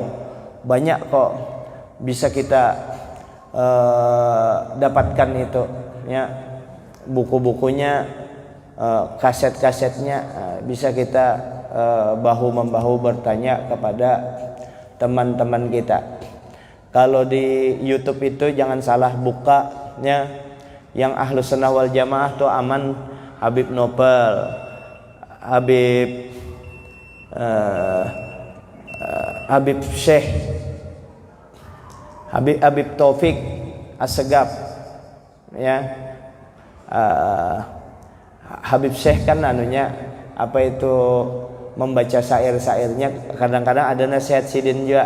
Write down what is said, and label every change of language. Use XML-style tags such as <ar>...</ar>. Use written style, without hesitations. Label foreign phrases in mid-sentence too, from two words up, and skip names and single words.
<id>Banyak kok bisa kita dapatkan itu ya, buku-bukunya, kaset-kasetnya, bisa kita bahu-membahu bertanya kepada teman-teman kita. Kalau di YouTube itu jangan salah bukanya, yang Ahlus Sunnah wal Jamaah tuh aman Habib Nopal, Habib Syekh, Habib Taufik As-Segaf ya. Habib Syekh kan anunya apa itu, membaca syair-syairnya, kadang-kadang ada nasihat sidin juga.</id>